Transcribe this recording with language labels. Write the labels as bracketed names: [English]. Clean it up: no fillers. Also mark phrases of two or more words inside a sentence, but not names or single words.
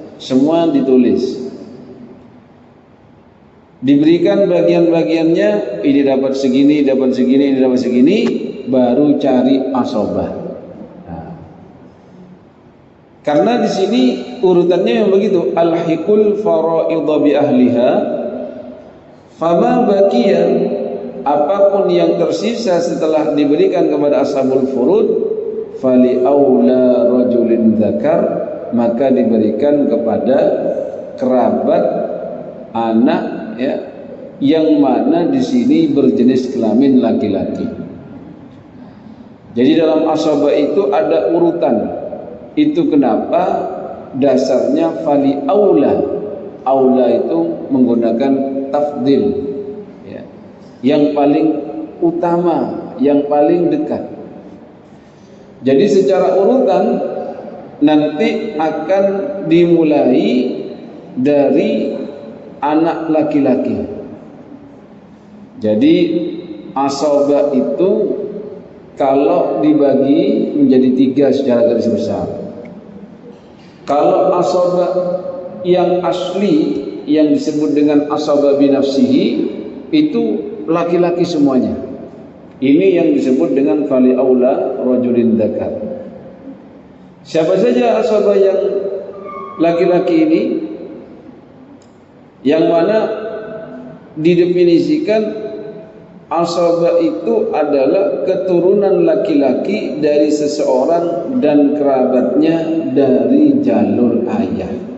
[Indonesian] Semua ditulis. Diberikan bagian-bagiannya, ini dapat segini, dapat segini, ini dapat segini, baru cari asabah. Nah, karena di sini urutannya yang begitu, [Arabic] ألحقوا الفرائض بأهلها فما بقي, [Indonesian] apapun yang tersisa setelah diberikan kepada [Arabic] أصحاب الفروض, فلأولى رجل ذكر, [Indonesian] maka diberikan kepada kerabat anak, ya, yang mana di sini berjenis kelamin laki-laki. Jadi dalam asabah itu ada urutan. Itu kenapa dasarnya [Arabic] فلأولى. [Indonesian] Aula itu menggunakan tafdil, ya, yang paling utama, yang paling dekat. Jadi secara urutan nanti akan dimulai dari anak laki-laki. Jadi asabah itu kalau dibagi menjadi 3 secara garis besar. Kalau asabah yang asli yang disebut dengan [Arabic] عصبة بنفسه [Indonesian] itu laki-laki semuanya. Ini yang disebut dengan [Arabic] فلأولى رجل ذكر. [Indonesian] Siapa saja asabah yang laki-laki ini? yang mana didefinisikan asabah itu adalah keturunan laki-laki dari seseorang dan kerabatnya dari jalur ayah.